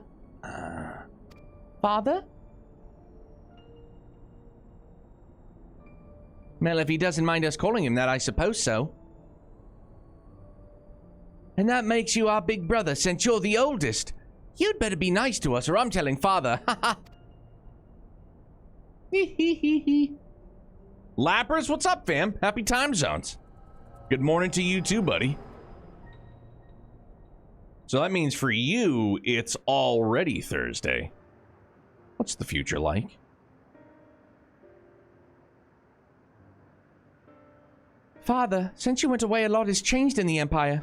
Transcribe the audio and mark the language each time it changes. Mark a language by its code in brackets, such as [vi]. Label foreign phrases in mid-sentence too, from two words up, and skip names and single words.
[en] father? Well, if he doesn't mind us calling him that, I suppose so. And that makes you our big brother, since you're the oldest. You'd better be nice to us, or I'm telling father. Ha ha. Hee hee hee hee. Lappers, what's up, fam? Happy time zones. Good morning to you too, buddy. So that means for you, it's already Thursday. What's the future like? Father, since you went away, a lot has changed in the Empire.